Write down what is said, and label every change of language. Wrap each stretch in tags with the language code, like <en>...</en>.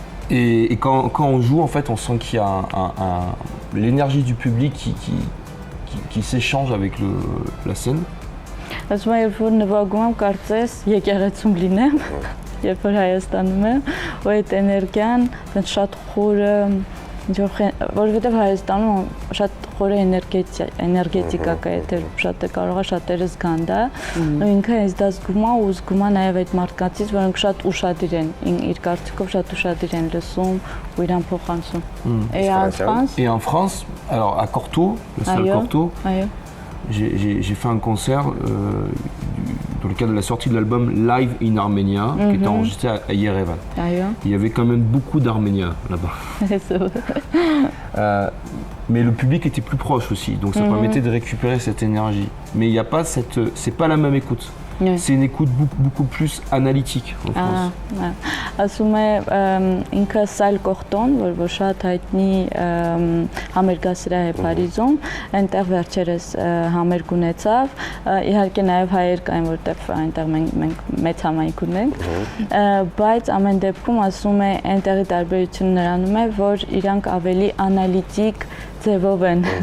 <fr>Et quand on joue, en fait, on sent qu'il y a l'énergie du public qui s'échange avec la scène.</fr> <hy>Ասում եմ, երբ որ նվագում եմ, կարծես եկեղեցում լինեմ, երբ որ Հայաստանում եմ, ու այդ էներգիան շատ խորը, որովհետև Հայաստանում շատ խորը էներգետիկա կա, եթե շատ կարող է շատերը զգան դա, ու ինքը ինձ դա զգում է ու զգում է նաև այդ մարդկանցից, որոնք շատ ուշադիր են, իր կարծիքով շատ ուշադիր են լսում ու իրան փոխանցում։</hy> <fr>Et en France, alors à Corto, le salle Corto, j'ai fait un concert dans le cadre de la sortie de l'album Live in Armenia, qui était enregistré à Yerevan. Il y avait quand même beaucoup d'Arméniens là-bas. Mais le public était plus proche aussi, donc ça permettait de récupérer cette énergie. Mais il n'y a pas c'est pas la même écoute. C'est une écoute beaucoup plus analytique en France.</fr> <hy>Ասում է ինքը Սայլ Կորտոն, որ շատ հայտնի համերգասրահ է Փարիզում, այնտեղ վերջերս համերգ ունեցավ, իհարկե նաև հայեր կային, որտեղ այնտեղ մենք մեծ համայնք ունենք, բայց ամեն դեպքում ասում է այնտեղի տարբերությունը նրանում է, որ իրանք ավելի անալիտիկ ձևով են</hy>